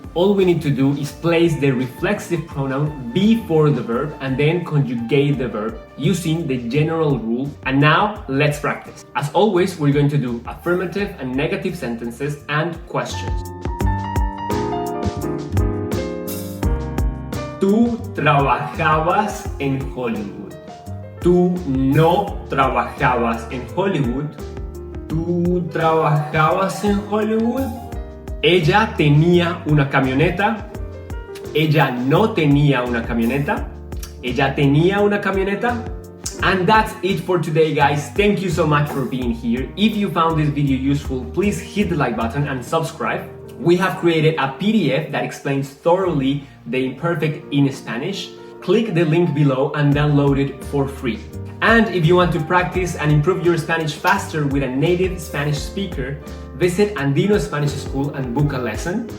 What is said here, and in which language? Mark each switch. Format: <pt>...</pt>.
<en>All we need to do is place the reflexive pronoun before the verb and then conjugate the verb using the general rule. And now, let's practice. As always, we're going to do affirmative and negative sentences and questions.</en> <es>Tú trabajabas en Hollywood. Tú no trabajabas en Hollywood. Tú trabajabas en Hollywood. Ella tenía una camioneta. Ella no tenía una camioneta. Ella tenía una camioneta.</es> <en>And that's it for today, guys. Thank you so much for being here. If you found this video useful, please hit the like button and subscribe. We have created a PDF that explains thoroughly the imperfect in Spanish. Click the link below and download it for free. And if you want to practice and improve your Spanish faster with a native Spanish speaker, visit Andino Spanish School and book a lesson.</en>